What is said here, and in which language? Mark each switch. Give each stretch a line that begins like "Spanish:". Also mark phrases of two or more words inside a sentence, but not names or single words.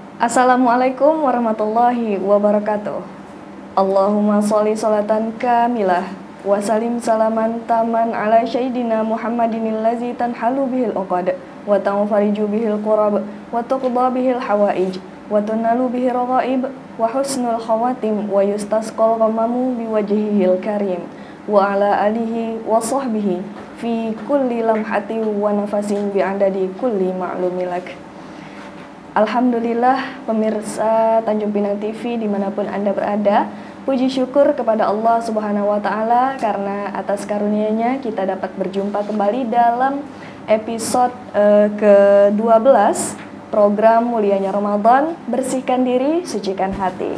Arabic: السلام عليكم ورحمة الله وبركاته. اللهم صل صلاة كاملة وسلم سلاما تاما على سيدنا محمد الذي تنحل به العقد وتنفرج به الكرب وتقضى به الحوائج وتنال به الرغائب وحسن الخواتم ويستسقى الغمام بوجهه الكريم وعلى آله وصحبه في كل لمحة ونفس بعدد كل معلوم لك.
Indonesian: Alhamdulillah pemirsa Tanjung Pinang TV dimanapun Anda berada, puji syukur kepada Allah
Arabic: سبحانه وتعالى
Indonesian: karena atas karunia-Nya kita dapat berjumpa kembali dalam episode ke-12 program Mulianya Ramadan, Bersihkan Diri, Sucikan Hati.